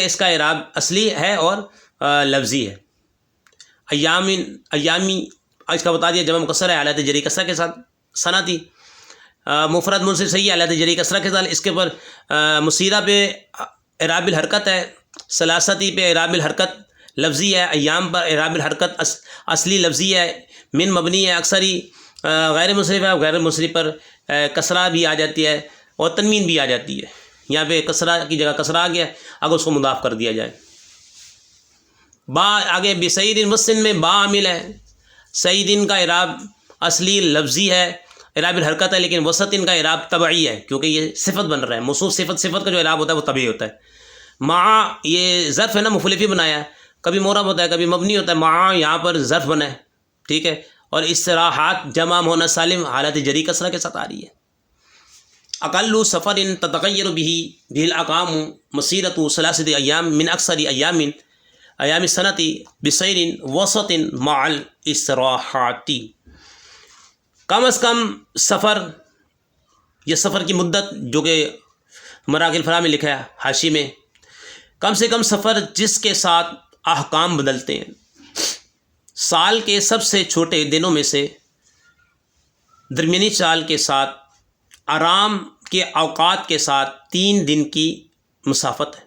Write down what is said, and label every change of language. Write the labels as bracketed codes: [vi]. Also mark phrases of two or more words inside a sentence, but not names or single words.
[ur] اس کا اعراب اصلی ہے اور لفظی ہے. ایامی اس کا بتا دیا جمع مکسر ہے حالت جری کسرہ کے ساتھ. صنعتی مفرد منصرف صحیح حالت جری کسرہ کے ساتھ. اس کے پر مصیرہ پہ اعراب الحرکت ہے، ثلاثتی پہ اعراب الحرکت لفظی ہے، ایام پر اعراب الحرکت اصلی لفظی ہے. من مبنی ہے، اکثری غیر مصرف ہے، غیر مصرف پر کسرہ بھی آ جاتی ہے اور تنوین بھی آ جاتی ہے. یہاں پہ کسرہ کی جگہ کسرہ آ گیا اگر اس کو مضاف کر دیا جائے. با آگے بسعید مسن میں با عامل ہے. سعید کا اعراب اصلی لفظی ہے، اعراب الحرکت ہے، لیکن وسط ان کا اعراب طبعی ہے کیونکہ یہ صفت بن رہا ہے. موصوف صفت کا جو اعراب ہوتا ہے وہ طبعی ہوتا ہے. مع یہ ظرف ہے نا، مخلفی بنایا ہے، کبھی معرب ہوتا ہے کبھی مبنی ہوتا ہے. مع یہاں پر ظرف بنا ہے، ٹھیک ہے. اور استراحات جمع ہونا سالم حالت جری کسرہ کے ساتھ آ رہی ہے. [ar] اقل سفر تتغیر به الاقام مسیرۃ ثلاثۃ ایام من اکثر ایام السنۃ بسیر وسط مع الاستراحات. [ur] کم از کم سفر، یہ سفر کی مدت جو کہ مراکل الفلاح میں لکھا ہے حاشی میں، کم سے کم سفر جس کے ساتھ احکام بدلتے ہیں. سال کے سب سے چھوٹے دنوں میں سے درمیانی چال کے ساتھ آرام کے اوقات کے ساتھ 3 دن کی مسافت ہے.